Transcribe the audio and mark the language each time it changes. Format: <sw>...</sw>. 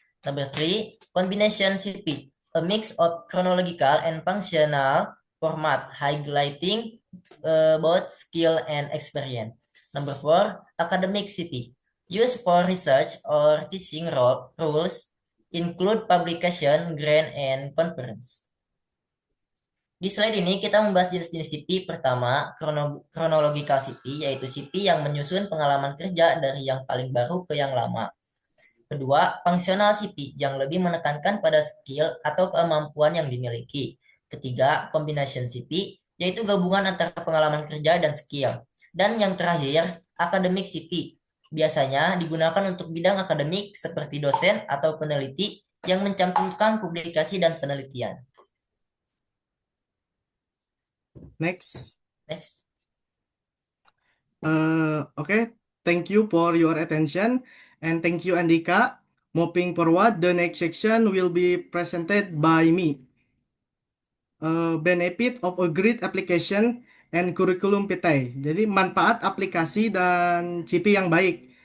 <en>Number three, combination CP. A mix of chronological and functional format, highlighting both skill and experience. Number four, academic CP. Used for research or teaching roles, include publication, grant, and conference.</en> <id>Di slide ini kita membahas jenis-jenis CP. Pertama, chronological CP, yaitu CP yang menyusun pengalaman kerja dari yang paling baru ke yang lama. Kedua, functional CP yang lebih menekankan pada skill atau kemampuan yang dimiliki. Ketiga, combination CP, yaitu gabungan antara pengalaman kerja dan skill. Dan yang terakhir, academic CP, biasanya digunakan untuk bidang akademik seperti dosen atau peneliti yang mencantumkan publikasi dan penelitian.</id> <en>Next. Next. Okay, thank you for your attention and thank you Andika. Moving forward, the next section will be presented by me. Benefit of a great application and curriculum vitae.</en> <id>Jadi manfaat aplikasi dan CP yang baik.</id>